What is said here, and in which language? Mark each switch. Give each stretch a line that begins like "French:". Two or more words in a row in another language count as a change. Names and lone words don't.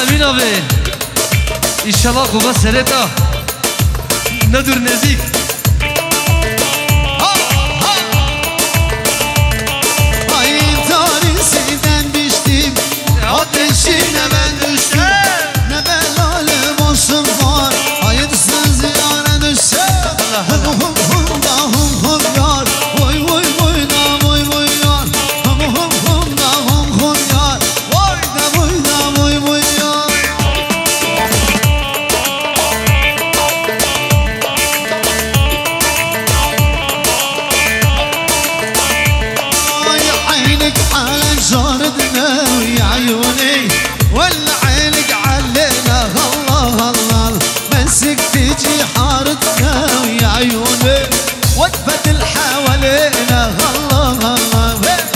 Arabic: ناوي إن شاء الله قوة سرطة ندور نزيك
Turkish: Ateşine ben düştüm Ne belalı boşum var Hayırsız yâre düşsem Hum hum da hum yar Vay vay vay da vay vay yar Hum da hum yar Vay da vay yar
Arabic: Ay عينك على جاردنا يا عيوني ولا عينك علينا الله الله مسك تجي حارتنا يا عيوني وقفت الحوالينا الله الله